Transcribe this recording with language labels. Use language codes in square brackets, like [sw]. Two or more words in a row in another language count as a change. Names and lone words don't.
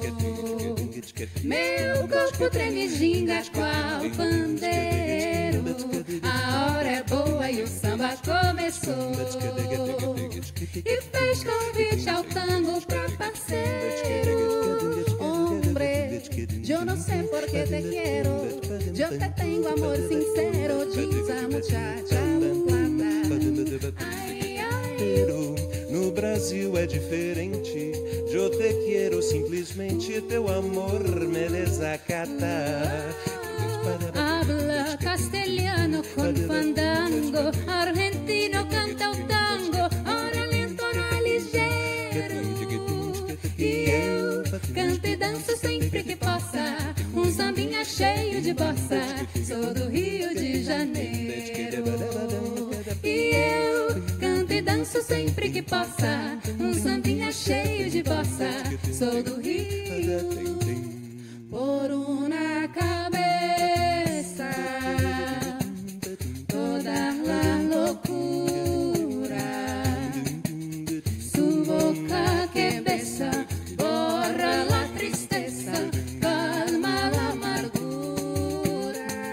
[pt] Meu corpo treme, ginga qual pandeiro. A hora é boa e o samba começou. E fez convite ao tango pra parceiro. [es] Hombre, yo no sé por qué te quiero. Yo te tengo amor sincero. [pt] Diz a [es] muchacha plata. [pt] Ai, ai. No Brasil é diferente. Eu te quero simplesmente. Teu amor me desacata. [es] Habla castellano con fandango. [pt] Argentino canta o tango. Ora lento, ora ligeiro. E eu canto e danço sempre que possa. Sambinha cheio de bossa. Sou do Rio de Janeiro. E eu canto e danço sempre que possa. Sambinha cheio de bossa. Sou do Rio. [es] Por una cabeza toda la locura. Su boca que besa borra la tristeza, calma la amargura.